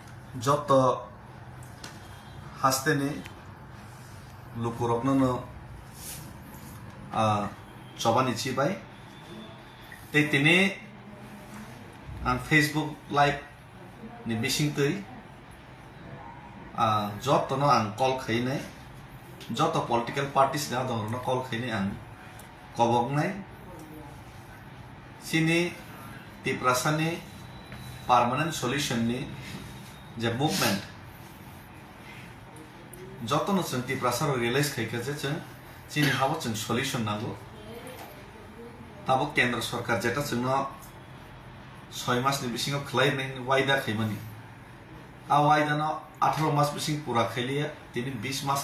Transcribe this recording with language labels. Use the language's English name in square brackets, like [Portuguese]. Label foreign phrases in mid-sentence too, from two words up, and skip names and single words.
[Kok Borok] যত হাসতেনি লুকুরকনো চবানি চিবাই তাই তিনি ফেসবুক লাইভ ni bising tui joto no ang call khainai joto [English] political parties [Kok Borok] na dong no call khainai ang kobok nai sini tiprasani [English] permanent solution [Kok Borok] ni je movement joto no chung tiprasaro realize khaika je chung sini habo chung solution nago tabo [Bangla] কেন্দ্র সরকার [Kok Borok] jeta chung no 6 মাস ni bising khlai nai waida khaimani a waida no 18 মাস bising pura khailia tini 20 মাস